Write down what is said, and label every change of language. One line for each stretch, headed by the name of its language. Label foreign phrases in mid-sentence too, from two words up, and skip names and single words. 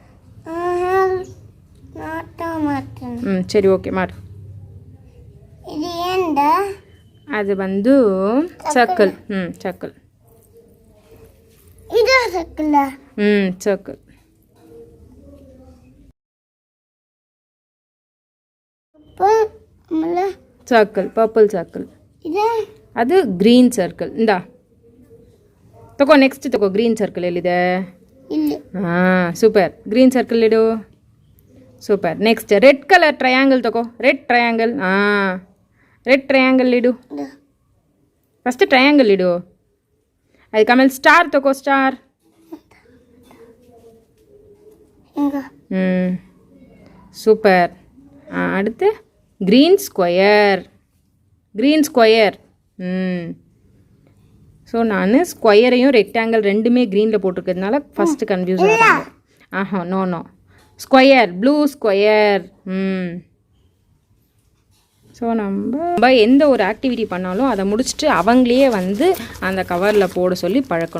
Tamil: சரி, ஓகே, மாடு. அது வந்து சர்க்கிள். சர்க்கிள். சர்க்கிள்.
English: circle purple circle
Kannada: ಅದು
English: green circle
Kannada: ಇಂದ ತಗೋ ನೆಕ್ಸ್ಟ್ ತಗೋ
English: green circle
Kannada: ಎಲ್ಲಿದೆ ಹಾಂ
English: super green circle
Kannada: ಇಡು
English: super next red colour triangle
Kannada: ತಗೋ
English: red triangle
Kannada: ಹಾಂ
English: red triangle
Kannada: ಇಡು
English: first triangle
Kannada: ಇಡು ಅದಕ್ಕೆ ಆಮೇಲೆ ಸ್ಟಾರ್ ತಗೋ ಸ್ಟಾರ್
Tamil: சூப்பர் அடுத்து
English: green square so
Tamil: நான் ஸ்கொயரையும் ரெக்டாங்கிள் ரெண்டுமே க்ரீனில் போட்டிருக்கிறதுனால
English: first confuse
Tamil: ஆகும் ஆஹா
English: no square blue square so
Tamil: நம்ம எந்த ஒரு ஆக்டிவிட்டி பண்ணாலும் அதை முடிச்சுட்டு அவங்களே வந்து அந்த கவரில் போட சொல்லி பழக்கணும்.